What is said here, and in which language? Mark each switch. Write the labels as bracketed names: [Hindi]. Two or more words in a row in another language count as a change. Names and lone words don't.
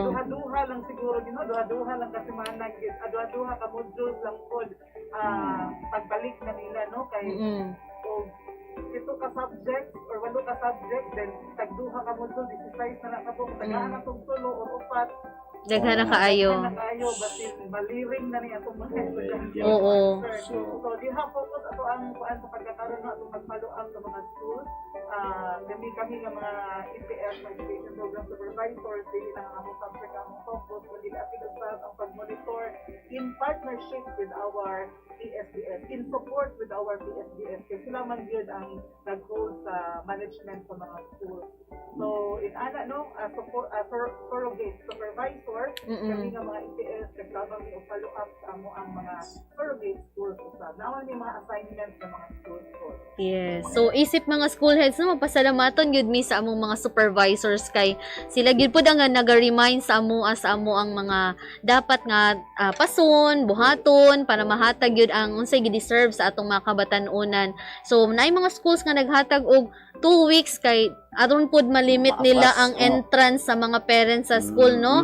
[Cebuano] Duha-duha lang siguro gino, duha-duha lang kasi manag, duha-duha ka modules lang pod pagbalik na nila no kay o ito ka subject or walo ka subject then tagduha ka module 16 na ka po tagaan atong tulo or upat Daghan na kaayo. na kayo basin maliring na ni atong mga estudyante. Oo. So diha focus ato ang kuan sa pagkakaroon na atong mag-follow up sa mga schools. Kami nga mga EPS, [English] Education Program Supervisors, [Cebuano] dili na ang among subject ang focus, kundi ating staff ang pag-monitor [English] in partnership with our PSDS, in support with our PSDS. [Filipino] Kasi sila man yun ang nag-hold sa management sa mga schools. [Cebuano] So, in ana, no, [English] surrogate supervisor, [Cebuano] kami nga mga EPS, nagtabang yung follow-up sa amo ang mga [English] surrogate schools. [Filipino] Naman yung mga assignments ng mga schools. [English] Yes. [Cebuano] So isip mga [English] school heads [Cebuano] no mapasalamaton gyud mi sa among mga supervisors kay sila gyud pud ang naga-remind sa amo ang mga dapat nga pason, buhaton para mahatag gyud ang unsay gi-deserve sa atong mga kabatan-unan. So naay mga schools nga naghatag og 2 weeks kay aron pud malimit nila ang entrance sa mga parents sa school no.